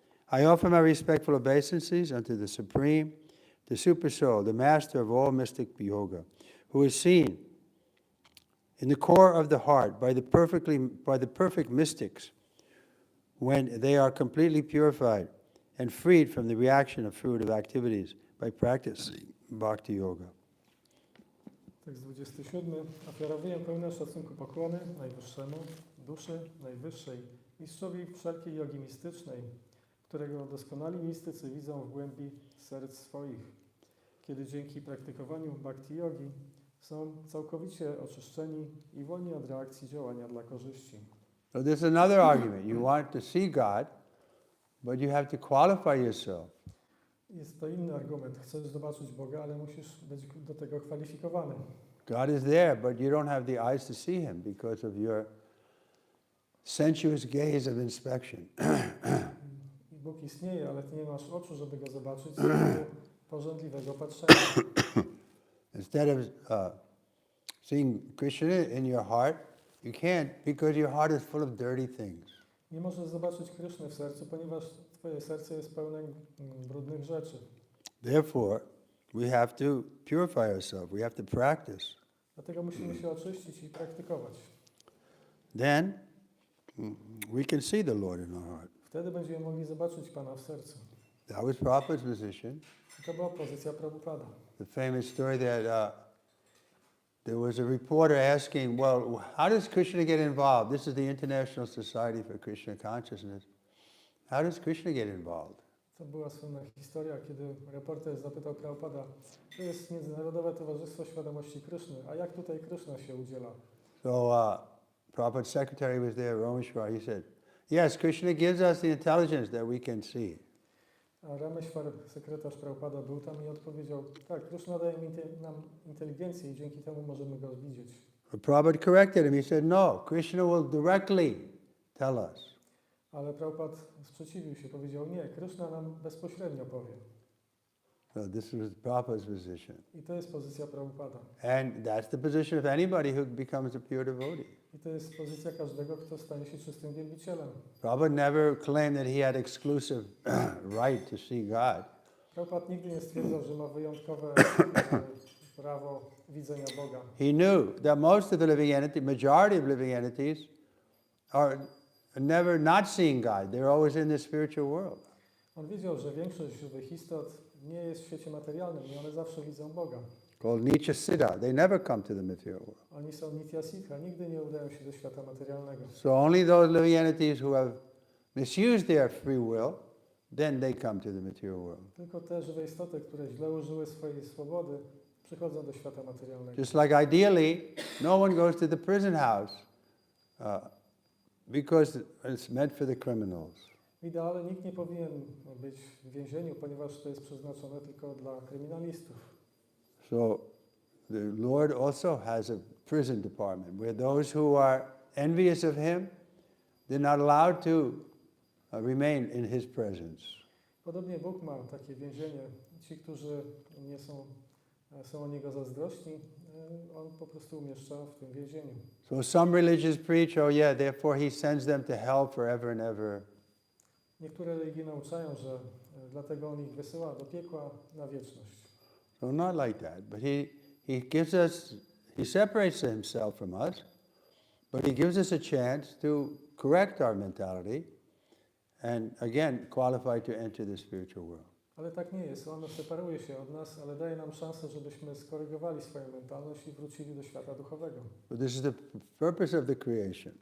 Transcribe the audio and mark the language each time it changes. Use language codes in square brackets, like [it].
[en] I offer my respectful obeisances unto the Supreme, the Super Soul, the Master of all mystic yoga, who is seen in the core of the heart by the perfect mystics when they are completely purified and freed from the reaction of fruitive activities by practicing bhakti yoga. [pl] Tekst 27. Ofiarowuję pełne szacunku pokłony Najwyższemu, duszy Najwyższej, mistrzowi wszelkiej jogi mistycznej, którego doskonali mistycy widzą w głębi serc swoich, kiedy dzięki praktykowaniu bhakti yogi są całkowicie oczyszczeni i wolni od reakcji działania dla korzyści. [en] So this is another argument. You want to see God, but you have to qualify yourself. [pl] Jest to inny argument. Chcesz zobaczyć Boga, ale musisz być do tego kwalifikowany. [en] God is there, but you don't have the eyes to see Him because of your sensuous gaze of inspection. [pl] Bóg istnieje, ale ty nie masz oczu, żeby go zobaczyć z powodu pożądliwego patrzenia. [en] Instead of seeing Krishna in your heart, you can't because your heart is full of dirty things. [pl] Nie możesz zobaczyć Krysznę w sercu, ponieważ twoje serce jest pełne brudnych rzeczy. [en] Therefore, we have to purify ourselves. We have to practice. [pl] Dlatego musimy się oczyścić i praktykować. [en] Then we can see the Lord in our heart. [pl] Wtedy będziemy mogli zobaczyć Pana w sercu. [en] That was Prabhupada's position. [pl] I to była pozycja Prabhupada. [en] The famous story that there was a reporter asking, well, how does Krishna get involved? This is the International Society for Krishna Consciousness. How does Krishna get involved? [pl] To była słynna historia, kiedy reporter zapytał Prabhupada, to jest Międzynarodowe Towarzystwo Świadomości Kryszny, a jak tutaj Kryszna się udziela? [en] So Prabhupada's secretary was there, Rameshwar. He said, yes, Krishna gives us the intelligence that we can see. [pl] A Rameshwar, sekretarz Prabhupada, był tam i odpowiedział, tak, Kryszna daje nam inteligencję i dzięki temu możemy go widzieć. [en] But Prabhupada corrected him. He said, no, Krishna will directly tell us. [pl] Ale Prabhupada sprzeciwił się, powiedział, nie, Kryszna nam bezpośrednio powie. [en] So this was Prabhupada's position. [pl] I to jest pozycja Prabhupada. [en] And that's the position of anybody who becomes a pure devotee. [pl] I to jest pozycja każdego, kto stanie się czystym wielbicielem. [en] Prabhupada never claimed that he had exclusive right to see God. [pl] Prabhupada nigdy nie stwierdzał, że ma wyjątkowe prawo widzenia Boga. [en] He knew that most of the living entities, majority of living entities, are never not seeing God. They're always in the spiritual world. [pl] On wiedział, że większość żywych istot nie jest w świecie materialnym i one zawsze widzą Boga. [en] Called Nitya Siddha. They never come to the material world. [pl] Oni są nitya siddha, nigdy nie udają się do świata materialnego. [en] So only those living entities who have misuse their free will, then they come to the material world. [pl] Tylko te żywe istoty, które źle użyły swojej swobody, przychodzą do świata materialnego. [en] Just like ideally, no one goes to the prison house because it's meant for the criminals. [pl] W ideale nikt nie powinien być w więzieniu, ponieważ to jest przeznaczone tylko dla kryminalistów. [en] So the Lord also has a prison department where those who are envious of Him, they're not allowed to remain in His presence. [pl] Podobnie Bóg ma takie więzienie. Ci, którzy nie są o Niego zazdrośni, On po prostu umieszcza w tym więzieniu. [en] So some religions preach, oh yeah, therefore He sends them to hell forever and ever. [pl] Niektóre religie nauczają, że dlatego On ich wysyła do piekła na wieczność. [en] So not like that, but He gives us, He separates Himself from us, but He gives us a chance to correct our mentality and again qualify to enter the spiritual world. [pl] Ale tak nie jest. On separuje się od nas, ale daje nam szansę, żebyśmy skorygowali swoją mentalność i wrócili do świata duchowego. [en] But this is the purpose of the creation.